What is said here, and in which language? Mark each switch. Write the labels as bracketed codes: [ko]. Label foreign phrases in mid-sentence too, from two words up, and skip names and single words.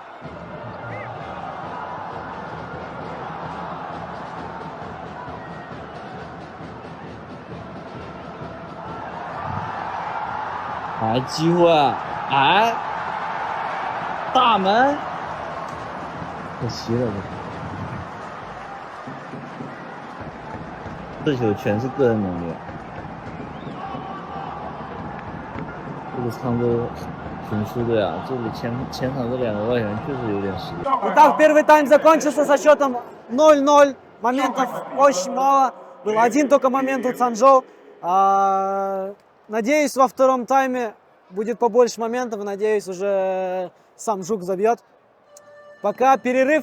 [zh] 来机会，哎，大门，可惜了这球全是个人能力。这个沧州雄狮队啊，这里前场这两个外援确实有点实力。 [ru] Итак, первый тайм закончился со счетом 0-0. Моментов очень мало. Был один только момент у Цанчжоу. Надеюсь, во втором тайме будет побольше моментов. Надеюсь, уже сам Жук забьет. Пока перерыв.